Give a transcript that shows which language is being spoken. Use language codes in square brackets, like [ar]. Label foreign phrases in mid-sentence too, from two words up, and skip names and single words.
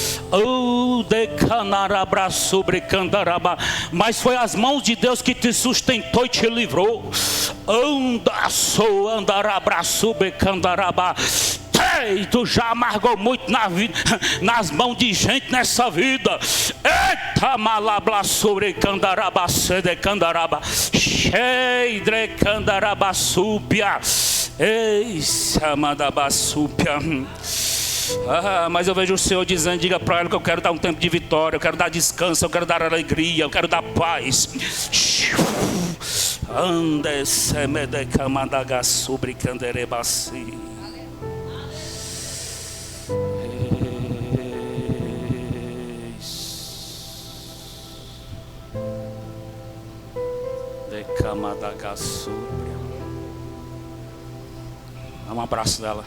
[pt] Mas foi as mãos de Deus que te sustentou e te livrou. Tu já amargou muito na vida, nas mãos de gente nessa vida. Eita, malabla sobre candaraba, sede candaraba, cheidre candaraba súpia. Ei, samadaba súpia. Mas eu vejo o Senhor dizendo: diga para ela que eu quero dar um tempo de vitória, eu quero dar descanso, eu quero dar alegria, eu quero dar paz. Ande semede camadaga sobre canderebasi. Dá um abraço dela.